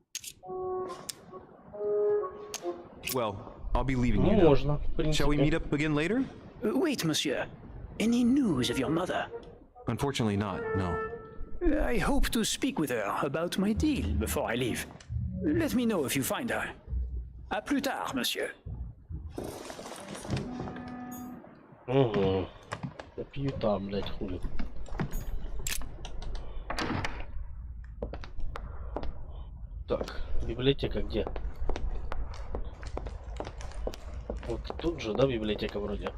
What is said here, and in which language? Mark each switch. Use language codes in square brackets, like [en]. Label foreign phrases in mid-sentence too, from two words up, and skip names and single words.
[en] Well, I'll be leaving you now. Shall we meet up again later? Wait, monsieur. Any news of your mother? Unfortunately not, no. I hope to speak with her about my deal before I leave. Let me know if you find her. [fr] À plus tard, monsieur. Угу. [ru] Я пью там, блядь, хули. Так, библиотека где? Вот тут же, да, библиотека вроде?